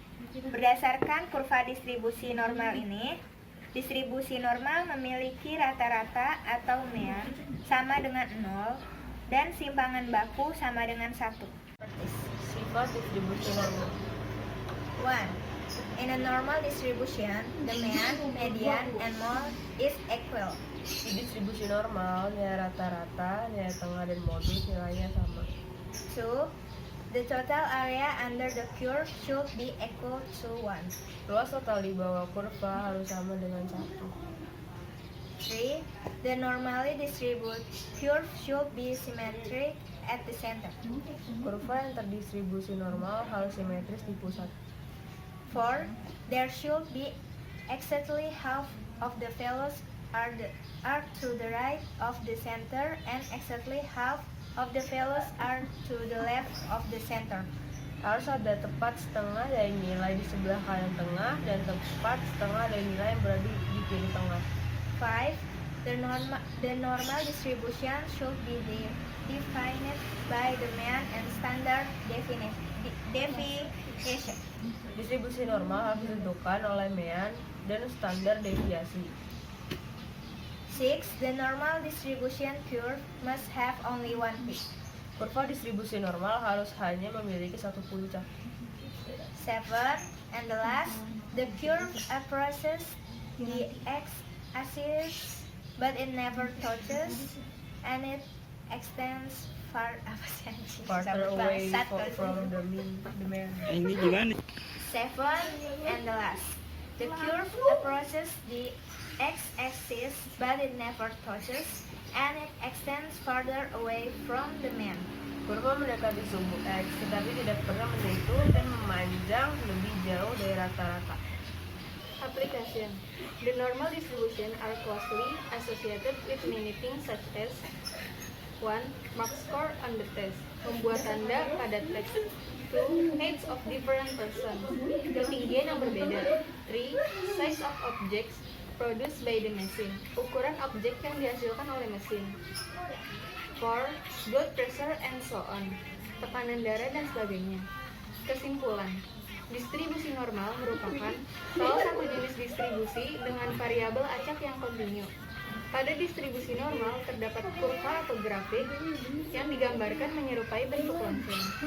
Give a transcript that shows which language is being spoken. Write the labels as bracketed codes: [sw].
[id] Berdasarkan kurva distribusi normal ini, distribusi normal memiliki rata-rata atau mean sama dengan 0 dan simpangan baku sama dengan 1. Sifat distribusi normal. [en] 1. In a normal distribution, the mean, median, and mode is equal. [id] Di distribusi normal, nilai rata-rata, nilai tengah, dan modus nilainya sama. [en] 2. The total area under the curve should be equal to 1. [id] Luas total di bawah kurva harus sama dengan 1. [en] 3. The normally distributed curve should be symmetric at the center. [id] Kurva yang terdistribusi normal harus simetris di pusat. [en] 4. There should be exactly half of the values are to the right of the center and exactly half of the values are to the left of the center. [id] Harus ada tepat setengah dari nilai di sebelah kanan tengah dan tepat setengah dari nilai yang berada di kiri tengah. [en] 5. The normal distribution should be defined by the mean and standard deviation. [id] Distribusi normal harus ditentukan oleh mean dan standar deviasi. [en] 6. The normal distribution curve must have only one peak. [id] Kurva distribusi normal harus hanya memiliki satu puncak. [en] 7. And the last, the curve approaches the x-axis but it never touches and it extends far [id] apa sih anjing? [en] Farther [id] Sampai [en] away [id] bangsat [en] from [id] kali. [en] the man. [id] Ini gimana? [en] 7. And the last, the curve approaches the x-axis but it never touches and it extends farther away from the man. [id] Kurva mendekati sumbu X, tetapi tidak pernah menyentuh dan memanjang lebih jauh dari rata-rata. [en] Application. The normal distribution are closely associated with many things such as 1. Mark score on the test. [id] Membuat tanda pada teks. [en] 2. Age of different persons. [id] Ketinggian yang berbeda. [en] 3. Size of objects produced by the machine. [id] Ukuran objek yang dihasilkan oleh mesin. [en] 4. Blood pressure and so on. [id] Tekanan darah dan sebagainya. Kesimpulan. Distribusi normal merupakan salah satu jenis distribusi dengan variabel acak yang kontinu. Pada distribusi normal terdapat kurva atau grafik yang digambarkan menyerupai bentuk langsung.